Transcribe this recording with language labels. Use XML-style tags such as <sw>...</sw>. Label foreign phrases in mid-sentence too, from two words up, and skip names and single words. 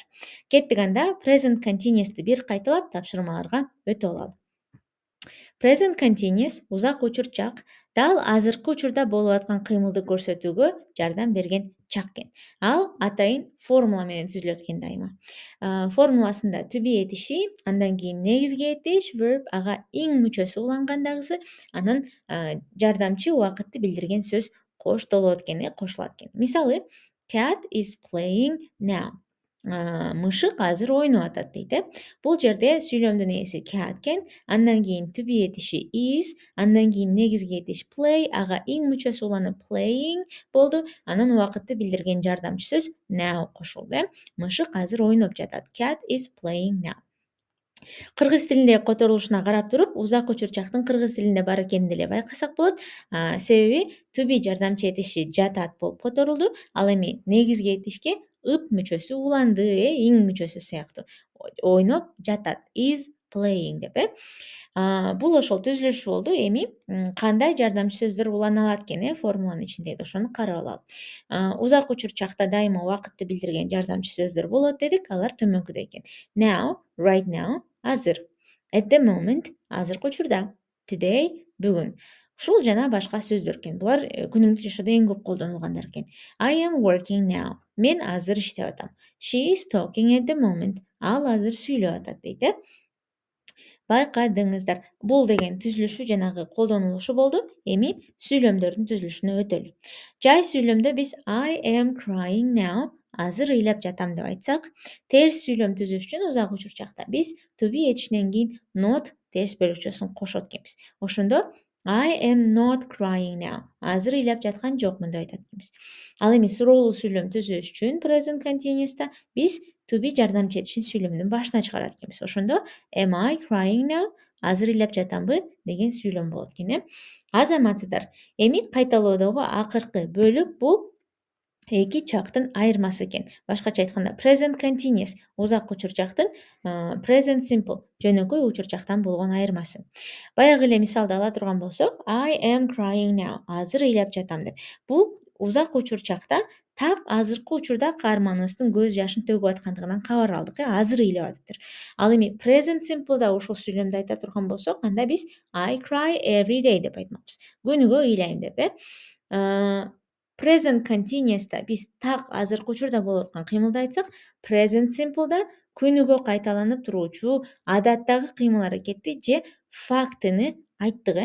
<ky>Кеттик анда</ky> <en>present continuous'ты</en> <ky>бир кайталап тапшырмаларга өтүп алалы.</ky> <en>Present continuous</en> <ky>узак учурчак дал азыркы учурда болуп аткан кыймылды көрсөтүүгө жардам берген чак экен. Ал атайын формула менен түзүлөт экен дайыма. Формуласында</ky> <en>to be</en> <ky>этиши, андан кийин негизги этиш verb, ага ing мүчөсү уланган дагысы, анан жардамчы убакытты билдирген сөз коштолот экен, кошулат экен. Мисалы,</ky> <en>cat is playing now.</en> <ky>Мышык азыр ойноп атат дейт. Бул жерде сүйлөмдүн ээси cat экен, андан кийин</ky> <en>to be</en> <ky>этиши is, андан кийин негизги этиш play, ага ing мүчөсү уланып playing болду, анан убакытты билдирген жардамчы сөз now кошулду. Мышык азыр ойноп жатат.</ky> <en>Cat is playing now.</en> <ky>Кыргыз тилиндеги которулушуна карап туруп, узак учурчактын кыргыз тилинде бар экенин деле байкасак болот. Себеби</ky> <en>to be</en> <ky>жардамчы этиши жатат болуп которулду, ал эми негизги этишке ып мүчөсү уланды, ing мүчөсү сыяктуу. Ойноп жатат,</ky> <en>is playing деп.</en> <ky>Бул ошол түзүлүшү болду. Эми кандай жардамчы сөздөр улана алат экен, формуланын ичинде ошону карап алалы. Узак учурчакта дайыма убакытты билдирген жардамчы сөздөр болот дедик, алар төмөнкүдөй экен.</ky> <en>Now, right now, азыр. At the moment,</en> <ky>азыркы учурда.</ky> <en>Today, бүгүн.</en> <ky>Ушул жана башка сөздөр экен. Булар күнүмдүк жашоодо эң көп колдонулгандар экен.</ky> <en>I am working now.</en> <ky>Мен азыр иштеп атам.</ky> <en>She is talking at the moment.</en> <ky>Ал азыр сүйлөп атат дейт. Байкадыңыздар. Бул деген түзүлүшү жанагы колдонулушу болду. Эми сүйлөмдөрдүн түзүлүшүнө өтөлү. Жай сүйлөмдө биз</ky> <en>I am crying now,</en> <ky>азыр ыйлап жатам деп айтсак, терс сүйлөм түзүш үчүн узак учурчакта биз</ky> <en>to be</en> <ky>этишинен кийин not терс бөлүкчөсүн кошот экенбиз.</ky> <en>Ошондо I am not crying now.</en> <ky>Азыр ыйлап жаткан жокмун деп айтат экенбиз. Ал эми суроолуу сүйлөм түзүш үчүн</ky> <en>present continuous'та</en> <ky>биз</ky> <en>to be</en> <ky>жардамчы этишин сүйлөмдүн башына чыгарат экенбиз.</ky> <en>Ошондо am I crying now?</en> <ky>Азыр ыйлап жатамбы деген сүйлөм болот экен. Азаматсыздар, эми кайталоодогу акыркы бөлүк бул эки чактын айырмасы экен. Башкача айтканда</ky> <en>present continuous</en> <ky>узак учурчактын</ky> <en>present simple</en> <ky>жөнөкөй учурчактан болгон айырмасы. Баягы эле мисалды ала турган болсок,</ky> <en>I am crying now,</en> <ky>азыр ыйлап жатам деп. Бул узак учурчакта так азыркы учурда каарманыбыздын көз жашын төгүп аткандыгынан кабар алдык. Азыр ыйлап атыптыр. Ал эми</ky> <en>present simple'да</en> <ky>ушул сүйлөмдү айта турган болсок, анда биз</ky> <en>I cry every day</en> <ky>деп айтмакпыз. Күнүгө ыйлайм деп.</ky> <en>Present continuous'та</en> <ky>биз так азыркы учурда болуп аткан кыймылды айтсак,</ky> <en>present simple'да</en> <ky>күнүгө кайталанып туруучу адаттагы кыймыл-аракетти же фактыны айттык.</ky>